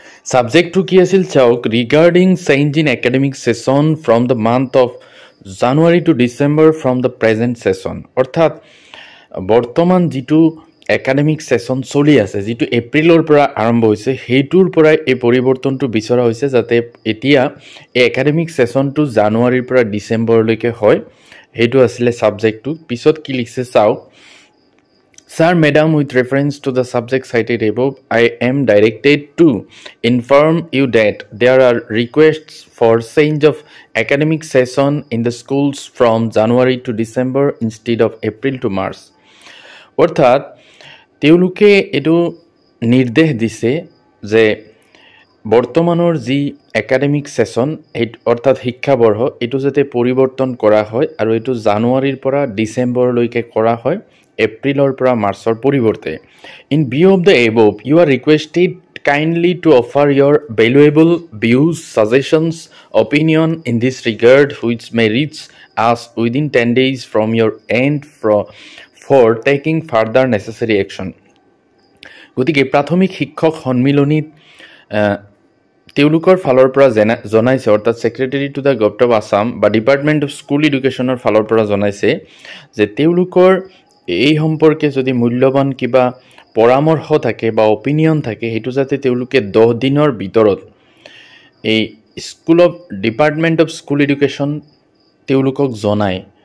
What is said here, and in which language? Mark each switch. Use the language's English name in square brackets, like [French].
[Assamese] ছাবজেক্টটো কি আছিল চাওক, [English] Regarding change in academic session from the month of January to December from the present session. [Assamese] অৰ্থাৎ বৰ্তমান যিটো একাডেমিক ছেছন চলি আছে, যিটো এপ্ৰিলৰ পৰা আৰম্ভ হৈছে, সেইটোৰ পৰাই এই পৰিৱৰ্তনটো বিচৰা হৈছে, যাতে এতিয়া এই একাডেমিক ছেছনটো জানুৱাৰীৰ পৰা ডিচেম্বৰলৈকে হয়। সেইটো আছিলে ছাবজেক্টটো। পিছত কি লিখিছে চাওক, [English] Sir, Madam, with reference to the subject cited above, I am directed to inform you that there are requests for change of academic session in the schools from January to December instead of April to March. [Assamese] অর্থাৎ তেওঁলোকে এইটো নিৰ্দেশ দিছে যে বৰ্তমানৰ যি academic session, অৰ্থাৎ শিক্ষাবৰ্ষ, এইটো যাতে পৰিৱৰ্তন কৰা হয় আৰু এইটো জানুৱাৰীৰ পৰা ডিচেম্বৰলৈকে কৰা হয়, এপ্ৰিলৰ পৰা মাৰ্চৰ পৰিৱৰ্তে। [English] In view of the above, you are requested kindly to offer your valuable views, suggestions, opinion in this regard, which may reach us within 10 days from your end for taking further necessary action. [Assamese] গতিকে প্ৰাথমিক শিক্ষক সন্মিলনীত তেওঁলোকৰ ফালৰ পৰা জনাইছে, অৰ্থাৎ secretary to the government of Assam বা department of school এডুকেশ্যনৰ ফালৰ পৰা জনাইছে যে তেওঁলোকৰ এই সম্পৰ্কে যদি মূল্যৱান কিবা পৰামৰ্শ থাকে বা অপিনিয়ন থাকে, সেইটো যাতে তেওঁলোকে 10 দিনৰ ভিতৰত এই ডিপাৰ্টমেণ্ট অফ স্কুল এডুকেশ্যন তেওঁলোকক জনায়।